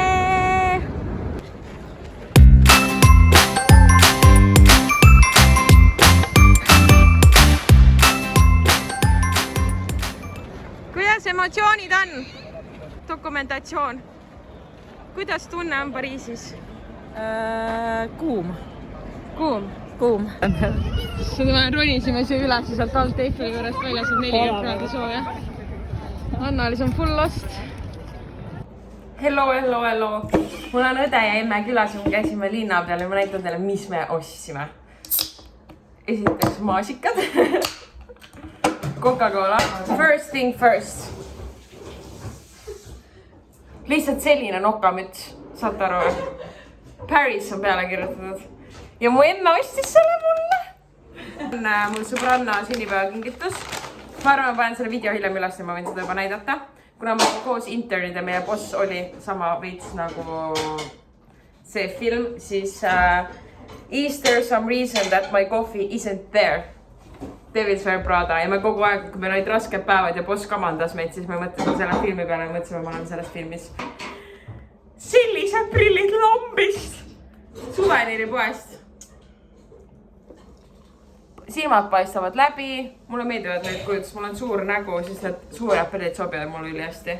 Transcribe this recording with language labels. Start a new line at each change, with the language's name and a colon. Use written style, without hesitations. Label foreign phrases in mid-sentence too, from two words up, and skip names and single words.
Estonian: Kuidas emotsioonid on? Dokumentatsioon. Kuidas tunne on Pariisis? kuum. Kuum. Seda me ronisime siia üles sealt alt Eiffeli juurest väljas, et 40 kraadi sooja. Anna-Liis on
English: full lost. Hello.
Estonian: Mul on õde ja emme külas ja me käisime linna peal ja ma näitan teile, mis me ostsime. Esiteks maasikad. Coca-Cola.
English: First thing first.
Estonian: Lihtsalt selline nokamüts. Saate aru? Paris on peale kirjutatud. Ja mu emme ostis selle mulle. Mul sõbranna sünnipäevakingitus. Ma arvan, ma panen selle video hiljem üles ja ma võin seda juba näidata. Kuna ma koos internid ja meie boss oli sama veits nagu see film, siis
English: Is there some reason that my coffee isn't there?
Estonian: Devil's Wear Prada. Ja me kogu aeg, kui meil olid rasked päevad ja boss kamandas meid, siis me mõtlesime selle filmi peale ja mõtlesime, ma olen selles filmis. Sellised prillid lambist. Suveniri poest. Silmad paistavad läbi, mulle meeldivad need kujutus, mul on suur nägu, siis need suured prillid sobivad mulle üli hästi.